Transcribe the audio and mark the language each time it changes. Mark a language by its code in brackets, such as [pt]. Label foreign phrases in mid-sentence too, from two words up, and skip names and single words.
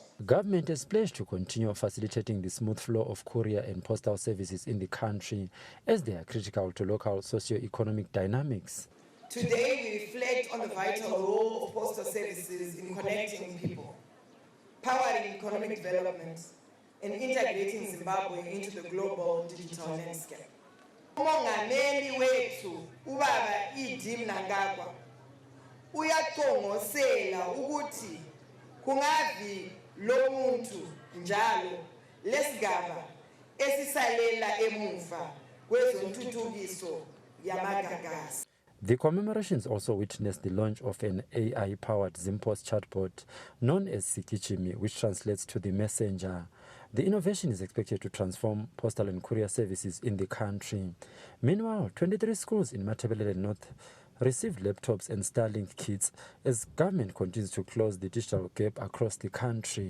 [en] Government has pledged to continue facilitating the smooth flow of courier and postal services in the country as they are critical to local socio-economic dynamics. Today we reflect on the vital role of postal services in connecting people, powering economic development, and integrating Zimbabwe into the global digital landscape. [nd] Umongameli wethu ubaba Idi Mnangagwa uyaqongosela ukuthi kungavi lo muntu njalo lesigaba esisalela emuva kwezontuthukiso yamagagasi. [en] The commemorations also witnessed the launch of an AI-powered Zimpost chatbot known as Sikichimi, which translates to the messenger. The innovation is expected to transform postal and courier services in the country. Meanwhile, 23 schools in Matabele North received laptops and Starlink kits as government continues to close the digital gap across the country.